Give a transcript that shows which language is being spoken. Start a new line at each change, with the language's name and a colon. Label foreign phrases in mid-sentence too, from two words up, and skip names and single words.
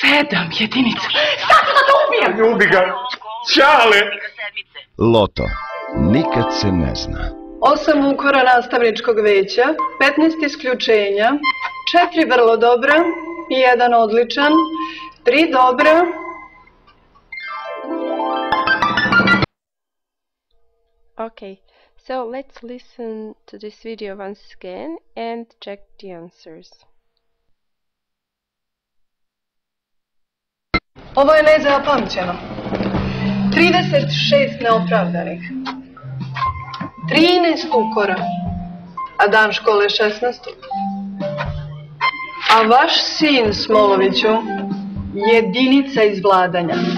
Serbian: 7 jedinica. Sad ću da ubijem! Ljubi ga! Čale! Loto. Nikad se ne zna. 8 ukora nastavničkog veća, 15 isključenja, 4 vrlo dobra i 1 odličan, 3 dobra.
English: Okay, so let's listen to this video once again and check the answers.
Serbian: Ovo je nezapamćeno. 36 neopravdanih. 13 ukora. A dan škole 16. A vaš sin, Smoloviću, jedinica iz vladanja.